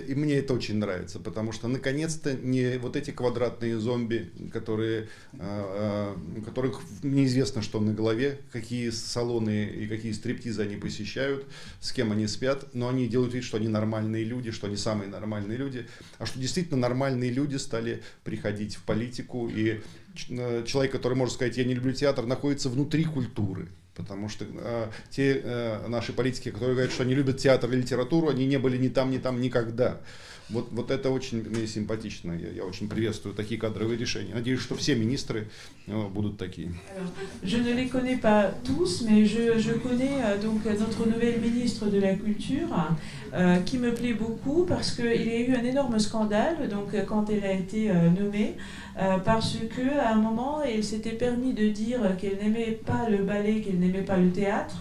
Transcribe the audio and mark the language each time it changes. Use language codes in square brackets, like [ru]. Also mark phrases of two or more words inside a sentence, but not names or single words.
[ru] И мне это очень нравится, потому что наконец-то не вот эти квадратные зомби, у которых неизвестно, что на голове, какие салоны и какие стриптизы они посещают, с кем они спят, но они делают вид, что они нормальные люди, что они самые нормальные люди, а что действительно нормальные люди стали приходить в политику, и человек, который может сказать, я не люблю театр, находится внутри культуры. Потому что те наши политики, которые говорят, что они любят театр и литературу, они не были ни там, никогда. Вот это очень мне симпатично. Я очень приветствую такие кадровые решения. Надеюсь, что все министры будут такие. [fr] Je ne les connais pas tous, mais je connais donc notre nouvelle ministre de la Culture qui me plaît beaucoup parce qu'il y a eu un énorme scandale donc, quand elle a été nommée parce qu'à un moment, elle s'était permis de dire qu'elle n'aimait pas le ballet, qu'elle n'aimait pas le théâtre.